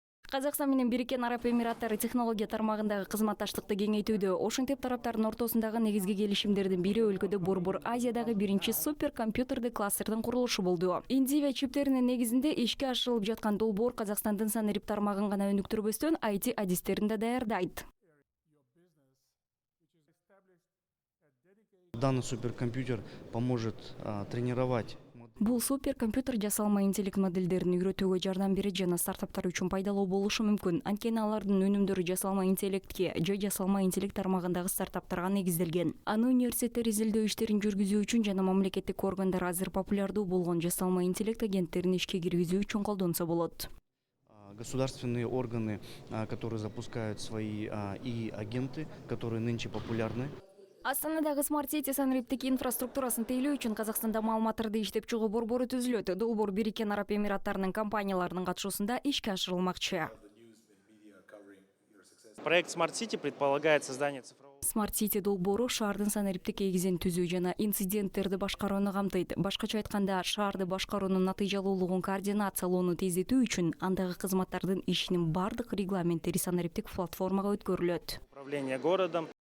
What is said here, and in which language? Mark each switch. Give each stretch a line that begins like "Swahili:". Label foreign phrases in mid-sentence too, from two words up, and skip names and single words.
Kyrgyz: Казакстан менен Бириккен Араб Эмираттары технология тармагындагы кызматташтыкты кеңейтүүдө. Ошентип тараптардын ортосундагы негизги келишимдердин бири өлкөдө Борбор Азиядагы биринчи суперкомпьютердик кластердин курулушу болду. Индивия чиптеринин негизинде ишке ашырылып жаткан долбоор Казакстандын санарип тармагын гана өнүктүрбөстөн IT адистерин да даярдайт.
Russian: Данный суперкомпьютер поможет тренировать.
Kyrgyz: Бул суперкомпьютер жасалма интеллект модельдерин үйрөтүүгө жардам берет жана стартаптар үчүн пайдалуу болушу мүмкүн. Анткени алардын өнүмдөрү жасалма интеллектке же жасалма интеллект тармагындагы стартаптарга негизделген. Аны университеттер изилдөө иштерин жүргүзүү үчүн жана мамлекеттик органдар азыр популярдуу болгон жасалма интеллект агенттерин ишке киргизүү үчүн колдонсо болот.
Russian: Государственные органы, которые запускают свои агенты, которые нынче популярны.
Kyrgyz: Астанадагы Smart City санариптик инфраструктурасын тейлөө үчүн Казакстанда маалыматтарды иштеп чыгуу борбору түзүлөт. Долбоор Бириккен Араб Эмираттарынын компанияларынын катышуусунда ишке ашырылмакчы.
Russian: Проект Smart City предполагает создание цифрового...
Kyrgyz: Smart City долбоору шаардын санариптик эгизин түзүү жана инциденттерди башкарууну камтыйт. Башкача айтканда, шаарды башкаруунун натыйжалуулугун координациялоону тездетүү үчүн андагы кызматтардын ишинин бардык регламенттери санариптик платформага өткөрүлөт.
Russian: Управление городом